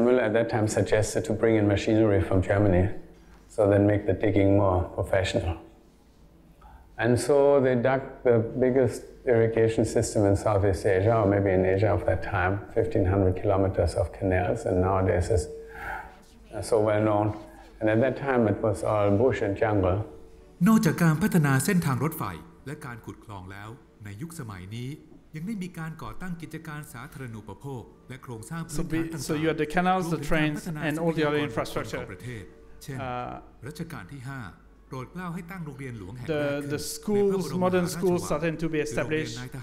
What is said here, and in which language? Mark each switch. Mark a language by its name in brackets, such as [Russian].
[English] Müller at that time suggested to bring in machinery from Germany, so then make the digging more professional. And so they dug the biggest irrigation system in Southeast Asia, or maybe in Asia of that time, 1,500 kilometers of canals, and nowadays it's so well known. And at that time it was all bush and jungle. [Thai] นอกจากการพัฒนาเส้นทางรถไฟและการขุดคลองแล้วในยุคสมัยนี้ยังได้มีการก่อตั้งกิจการสาธารณูปโภคและโครงสร้างพื้นฐานต่างๆ [English] So you had the canals, the trains, and all the other infrastructure. [Thai] เช่นรัชกาลที่ 5 [English] The schools, modern schools started to be established.